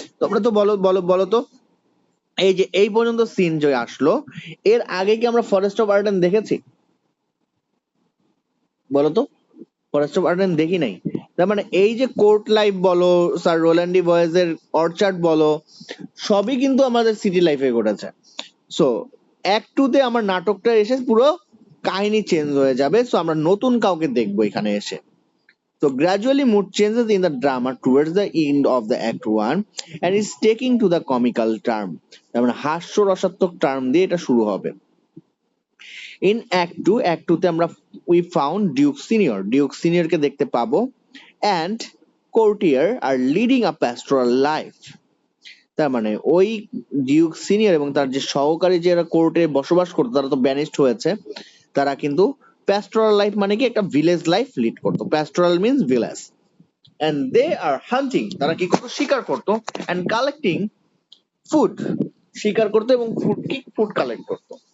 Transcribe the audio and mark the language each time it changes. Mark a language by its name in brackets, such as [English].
[Bangla] তোমরা তো বলো তো, এই যে এই পর্যন্ত সিন যে আসলো, এর আগে কি আমরা ফরেস্ট অফ আর্ডেন দেখেছি? বলতো, ফরেস্ট অফ আর্ডেন দেখি নাই। তার মানে এই যে কোর্ট লাইফ বলো, স্যার রোল্যান্ডি বয়েজের অর্চার্ড বলো, সবই কিন্তু আমাদের সিটি লাইফে ঘটেছে। সো অ্যাক্ট টু তে আমার নাটকটা এসে পুরো কাহিনী চেঞ্জ হয়ে যাবে। সো আমরা নতুন কাউকে দেখবো এখানে এসে। [English] So gradually mood changes in the drama towards the end of the act 1 and is taking to the comical term. [Bangla] তার মানে হাস্যরসাত্মক টার্ম দিয়ে এটা শুরু হবে। [English] In act 2 [Bangla] তে আমরা [English] we found Duke Senior [Bangla] কে দেখতে পাবো [English] and courtier are leading a pastoral life. [Bangla] তার মানে ওই ডিউক সিনিয়র এবং তার যে সহকারী যারা কোর্টে বসবাস করতো তারা তো ব্যানিস্ট হয়েছে, তারা কিন্তু প্যাস্টোরাল লাইফ মানে কি একটা ভিলেজ লাইফ লিড করতো। [English] Pastoral means village. and they are hunting, [Bangla] তারা কি করতো, শিকার করতো, [English] and collecting food, [Bangla] শিকার করতো এবং ফুড কালেক্ট করতো।